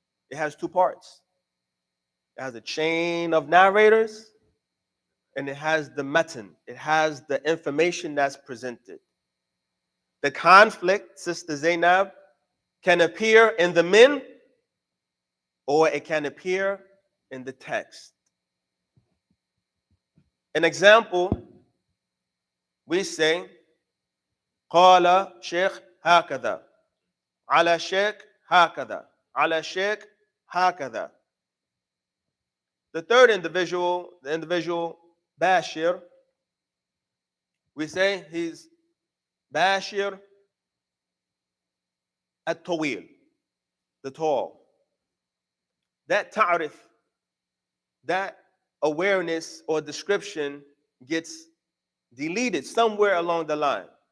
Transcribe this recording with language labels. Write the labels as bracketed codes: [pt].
[en] It has two parts. It has a chain of narrators, and it has the matan. It has the information that's presented. The conflict, Sister Zainab, can appear in the min, or it can appear in the text. An example, we say, [ar] قال شيخ هكذا على شيخ هكذا على شيخ هكذا. [en] The third individual, the individual Bashir, we say he's Bashir at-Tawil, the tall. That ta'rif, that awareness or description gets deleted somewhere along the line.